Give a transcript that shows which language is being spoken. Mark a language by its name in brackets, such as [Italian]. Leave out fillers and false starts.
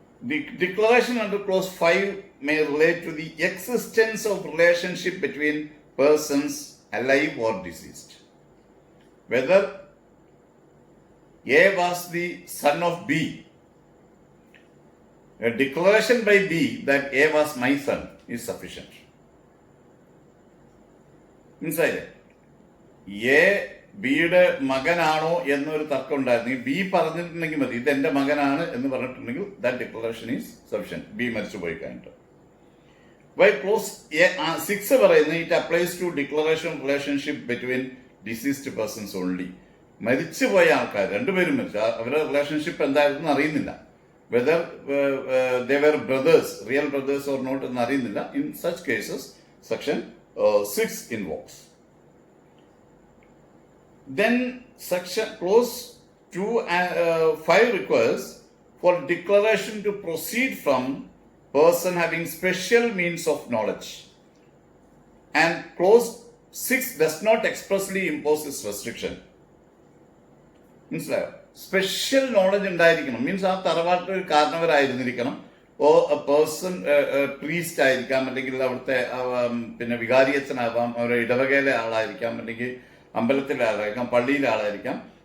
[English] The declaration under clause 5 may relate to the existence of relationship between persons alive or deceased. Whether A was the son of B, a declaration by B that A was my son is sufficient. [Malayalam] മനസ്സിലായില്ലേ? A ബിയുടെ മകനാണോ എന്നൊരു തർക്കം ഉണ്ടായിരുന്നെങ്കിൽ B പറഞ്ഞിട്ടുണ്ടെങ്കിൽ മതി, ഇത് എന്റെ മകനാണ് എന്ന് പറഞ്ഞിട്ടുണ്ടെങ്കിൽ [English] That declaration is sufficient. [Malayalam] B മരിച്ചു പോയി കഴിഞ്ഞിട്ട്. [English] Why clause 6 പറയുന്നത് it applies to declaration relationship between deceased persons only. [Malayalam] മരിച്ചുപോയ ആൾക്കാർ രണ്ടുപേരും മരിച്ചു, അവരുടെ റിലേഷൻഷിപ്പ് എന്തായിരുന്നു അറിയുന്നില്ല. [English] whether they were brothers, real brothers or not, in such cases, section 6 invokes. Then section clause 2 5 requires for declaration to proceed from person having special means of knowledge, and clause 6 does not expressly impose this restriction. [Malayalam] മനസ്സിലായോ? Special knowledge ഉണ്ടായിരിക്കണം, means ആ തറവാട്ട് കാരണവരായിരുന്നിരിക്കണം, ഓ person priest ആയിരിക്കാം, അല്ലെങ്കിൽ അവിടുത്തെ പിന്നെ വികാരിയച്ഛനാവാം, അവരുടെ ഇടവകയിലെ ആളായിരിക്കാം, അല്ലെങ്കിൽ അമ്പലത്തിലെ ആളായിരിക്കാം, പള്ളിയിലെ ആളായിരിക്കാം.